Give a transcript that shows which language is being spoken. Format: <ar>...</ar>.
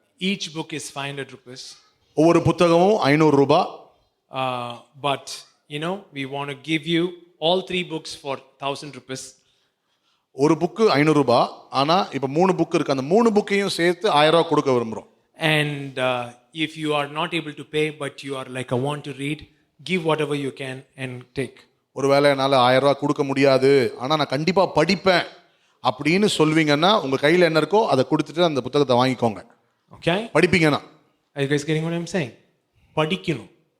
<en>Each book is 500 rupees.</en> <ta>ஒவ்வொரு புத்தகமும் 500 ரூபாய்.</ta> <en>But you know, we want to give you all 3 books for 1000 rupees.</en> <ta>ஒரு book 500 ரூபாய். ஆனா இப்ப 3 புக் இருக்கு, அந்த 3 புக்கையும் சேர்த்து 1000 ரூபாய் கொடுக்க விரும்புறோம்.</ta> <en>And if you are not able to pay but you are like, I want to read, give whatever you can and take.</en> <ta>ஒருவேளை என்னால் 1000 ரூபாய் கொடுக்க முடியாது, ஆனால் நான் கண்டிப்பாக படிப்பேன் அப்படின்னு சொல்வீங்கன்னா உங்கள் கையில் என்ன இருக்கோ அதை கொடுத்துட்டு அந்த புத்தகத்தை வாங்கிக்கோங்க.</ta> <en>Okay?</en> <ta>படிப்பீங்கன்னா.</ta> <en>Are you guys getting what I'm saying?</en> <ta>படிக்கணும்.</ta>